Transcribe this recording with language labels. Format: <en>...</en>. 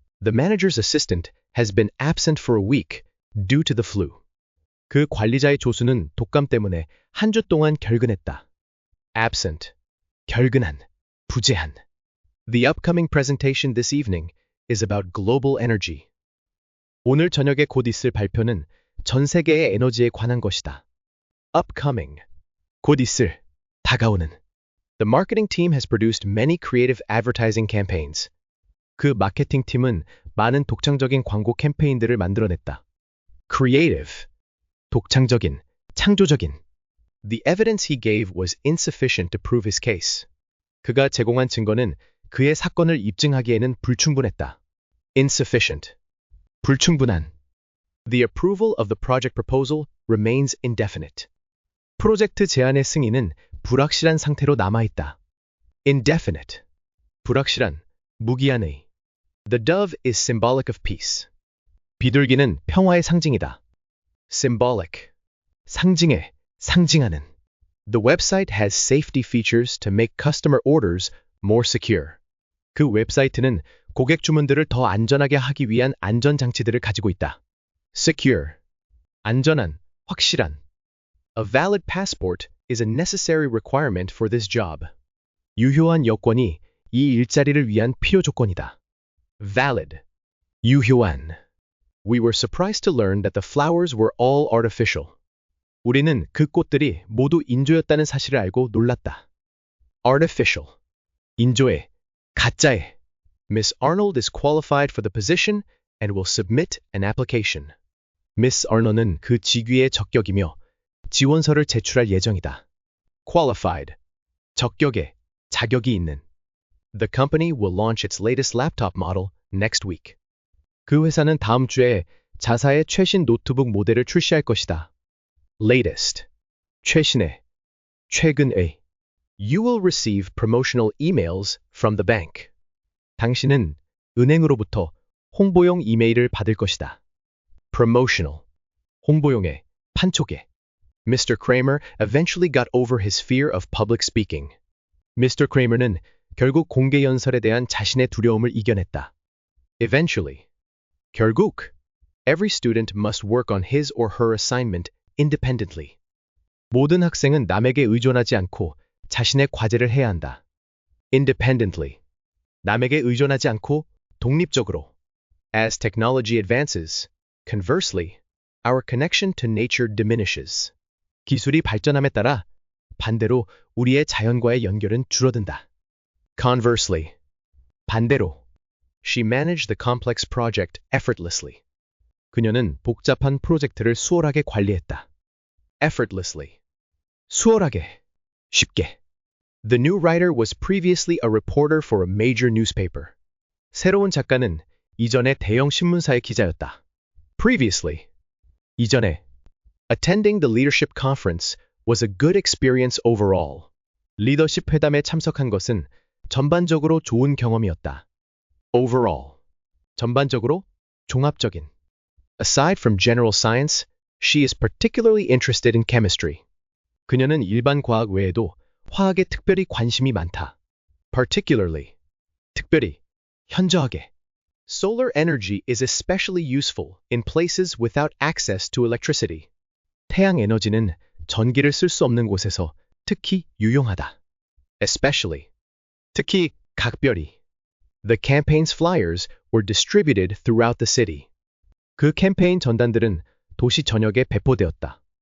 <en>The manager's assistant has been absent for a week due to the flu.</en> <ko>그 관리자의 조수는 독감 때문에 한 주 동안 결근했다. Absent. 결근한. 부재한.</ko> <en>The upcoming presentation this evening is about global energy.</en> <ko>오늘 저녁에 곧 있을 발표는 전 세계의 에너지에 관한 것이다. Upcoming. 곧 있을. 다가오는.</ko> <en>The marketing team has produced many creative advertising campaigns.</en> <ko>그 마케팅 팀은 많은 독창적인 광고 캠페인들을 만들어냈다. Creative. 독창적인, 창조적인.</ko> <en>The evidence he gave was insufficient to prove his case.</en> <ko>그가 제공한 증거는 그의 사건을 입증하기에는 불충분했다.</ko> <en>Insufficient. 불충분한. The approval of the project proposal remains indefinite.</en> <ko>프로젝트 제안의 승인은 불확실한 상태로 남아있다. Indefinite. 불확실한, 무기한의.</ko> <en>The dove is symbolic of peace.</en> <ko>비둘기는 평화의 상징이다. Symbolic. 상징해, 상징하는.</ko> <en>The website has safety features to make customer orders more secure.</en> <ko>그 웹사이트는 고객 주문들을 더 안전하게 하기 위한 안전 장치들을 가지고 있다. Secure. 안전한, 확실한.</ko> <en>A valid passport is a necessary requirement for this job.</en> <ko>유효한 여권이 이 일자리를 위한 필요 조건이다. Valid. 유효한.</ko> <en>We were surprised to learn that the flowers were all artificial.</en> <ko>우리는 그 꽃들이 모두 인조였다는 사실을 알고 놀랐다. Artificial. 인조의, 가짜의.</ko> <en>Miss Arnold is qualified for the position and will submit an application.</en> <ko>Miss Arnold은 그 직위에 적격이며 지원서를 제출할 예정이다. Qualified. 적격에, 자격이 있는.</ko> <en>The company will launch its latest laptop model next week.</en> <ko>그 회사는 다음 주에 자사의 최신 노트북 모델을 출시할 것이다. Latest. 최신의, 최근의.</ko> <en>You will receive promotional emails from the bank.</en> <ko>당신은 은행으로부터 홍보용 이메일을 받을 것이다. Promotional. 홍보용의, 판촉의. Mr.</ko> <en>Kramer eventually got over his fear of public speaking. Mr.</en> <ko>Kramer는 결국 공개 연설에 대한 자신의 두려움을 이겨냈다. Eventually. 결국.</ko> <en>Every student must work on his or her assignment independently.</en> <ko>모든 학생은 남에게 의존하지 않고 자신의 과제를 해야 한다.</ko> <en>Independently.</en> <ko>남에게 의존하지 않고 독립적으로.</ko> <en>As technology advances, conversely, our connection to nature diminishes.</en> <ko>기술이 발전함에 따라 반대로 우리의 자연과의 연결은 줄어든다. Conversely. 반대로.</ko> <en>She managed the complex project effortlessly.</en> <ko>그녀는 복잡한 프로젝트를 수월하게 관리했다. Effortlessly. 수월하게. 쉽게.</ko> <en>The new writer was previously a reporter for a major newspaper.</en> <ko>새로운 작가는 이전에 대형 신문사의 기자였다. Previously. 이전에.</ko> <en>Attending the leadership conference was a good experience overall.</en> <ko>리더십 회담에 참석한 것은 전반적으로 좋은 경험이었다. Overall. 전반적으로, 종합적인.</ko> <en>Aside from general science, she is particularly interested in chemistry.</en> <ko>그녀는 일반 과학 외에도 화학에 특별히 관심이 많다. Particularly. 특별히, 현저하게.</ko> <en>Solar energy is especially useful in places without access to electricity.</en> <ko>태양 에너지는 전기를 쓸 수 없는 곳에서 특히 유용하다. Especially. 특히, 각별히.</ko> <en>The campaign's flyers were distributed throughout the city.</en> <ko>그 캠페인 전단들은 도시 전역에 배포되었다.</ko>